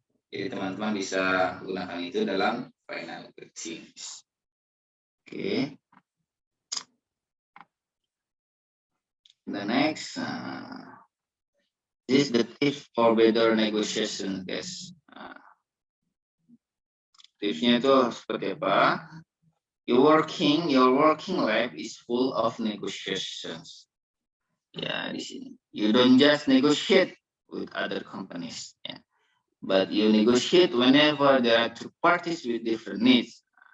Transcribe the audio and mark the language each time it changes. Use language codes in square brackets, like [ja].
[id] Jadi teman-teman bisa gunakan itu dalam final greetings. Oke. [en] The next, this is the tip for better negotiation, guys. [id] Tipsnya itu seperti apa? [en] Your working life is full of negotiations. [id] Ya, di sini. [en] You don't just negotiate with other companies, ya. But you negotiate whenever there are two parties with different needs.